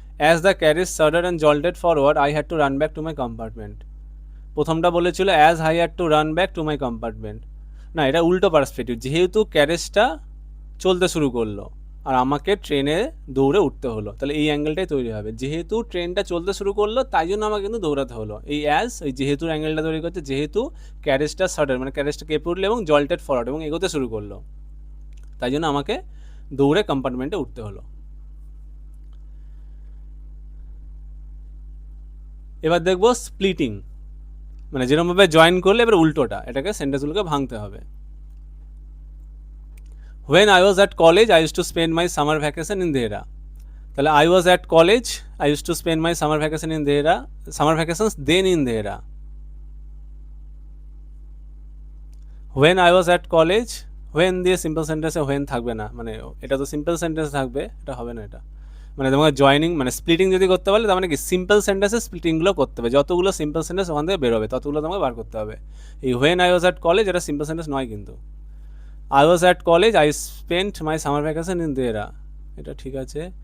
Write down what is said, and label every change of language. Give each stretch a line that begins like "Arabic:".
English: As the carriage shuddered and jolted forward, I had to run back to my compartment.
Bangla: প্রথমটা বলেছিল
English: as I had to run back to my compartment,
Bangla: না এটা উল্টো perspective. যেহেতু ক্যারেজটা চলতে শুরু করলো আর আমাকে ট্রেনে দৌড়ে উঠতে হলো, তাহলে এই অ্যাঙ্গেলটাই তৈরি হবে। যেহেতু ট্রেনটা চলতে শুরু করলো তাই জন্য আমাকে কিন্তু দৌড়াতে হলো। এই ওই যেহেতুর অ্যাঙ্গেলটা তৈরি করছে, যেহেতু ক্যারেজটা সাডেন মানে ক্যারেজটা কেঁপে উঠলো এবং জল্টেড ফরওয়ার্ড এবং এগোতে শুরু করলো, তাই জন্য আমাকে দৌড়ে কম্পার্টমেন্টে উঠতে হলো। এবার দেখবো স্প্লিটিং, মানে যেরকমভাবে জয়েন করলে এবার উল্টোটা, এটাকে সেন্টেন্সগুলোকে ভাঙতে হবে।
English: When I was at college, I used to spend my summer vacation in Dehra. তাহলে I was at college, I used to spend my summer vacation in Dehra, summer vacations then in Dehra. When I was at college,
Bangla: when দিয়ে simple সেন্টেন্সে when থাকবে না, মানে এটা তো simple sentence থাকবে, এটা হবে না। এটা মানে তোমাকে জয়নিং মানে স্প্লিটিং যদি করতে পারলে, তার মানে কি সিম্পল সেন্টেন্সে স্প্লিটিংগুলো করতে হবে। যতগুলো সিম্পল সেন্টেন্স ওখান থেকে বেরোবে ততগুলো তোমাকে বার করতে হবে। এই
English: when I was at college
Bangla: এটা সিম্পল সেন্টেন্স নয় কিন্তু।
English: I was at college, I spent my summer vacation in Dehra,
Bangla: এটা ঠিক আছে।